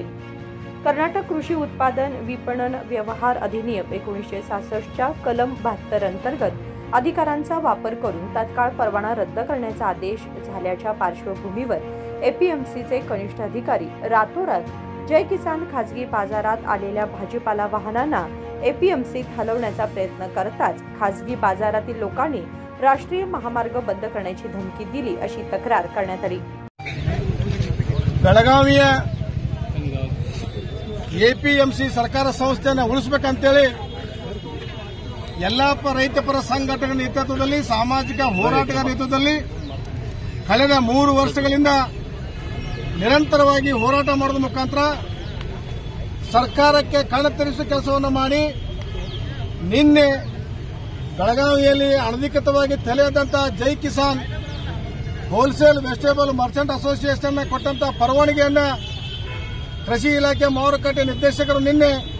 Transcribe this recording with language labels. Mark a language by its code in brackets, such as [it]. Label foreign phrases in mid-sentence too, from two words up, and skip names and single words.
[mr] कर्नाटक कृषी उत्पादन विपणन व्यवहार अधिनियम 1966च्या कलम 72 अंतर्गत अधिकारांचा वापर करून तात्काळ परवाना रद्द करण्याचा आदेश झाल्याच्या पार्श्वभूमीवर एपीएमसीचे कनिष्ठ अधिकारी रातोरात जय किसान खासगी बाजारात आलेल्या भाजीपाला वाहनांना एपीएमसीत हलवण्याचा प्रयत्न करताच खासगी बाजारातील लोकांनी राष्ट्रीय महामार्ग बंद करण्याची धमकी दिली अशी तक्रार करण्यात आली। [kn] ಬೆಳಗಾವಿಯ ಎಪಿಎಂಸಿ ಸರ್ಕಾರ ಸಂಸ್ಥೆಯನ್ನು ಉಳಿಸಬೇಕಂತೇಳಿ ಎಲ್ಲಾ ರೈತಪರ ಸಂಘಟನೆಗಳ ನೇತೃತ್ವದಲ್ಲಿ ಸಾಮಾಜಿಕ ಹೋರಾಟಗಾರರ ನೇತೃತ್ವದಲ್ಲಿ ಕಳೆದ 3 ವರ್ಷಗಳಿಂದ ನಿರಂತರವಾಗಿ ಹೋರಾಟ ಮಾಡುವ ಮುಖಾಂತರ ಸರ್ಕಾರಕ್ಕೆ ಕಣ್ಣೆತ್ತರಿಸುವ ಕೆಲಸವನ್ನು ಮಾಡಿ ನಿನ್ನೆ ಬೆಳಗಾವಿಯಲ್ಲಿ ಅನಧಿಕೃತವಾಗಿ ತಲೆಯದಂತಹ ಜೈ ಕಿಸಾನ್ ಹೋಲ್ಸೇಲ್ ವೆಜಿಟೇಬಲ್ ಮರ್ಚೆಂಟ್ ಅಸೋಸಿಯೇಷನ್ ಕೊಟ್ಟಂತಹ ಪರವಾನಗಿಯನ್ನು ಕೃಷಿ ಇಲಾಖೆ ಮಾರುಕಟ್ಟೆ ನಿರ್ದೇಶಕರು ನಿನ್ನೆ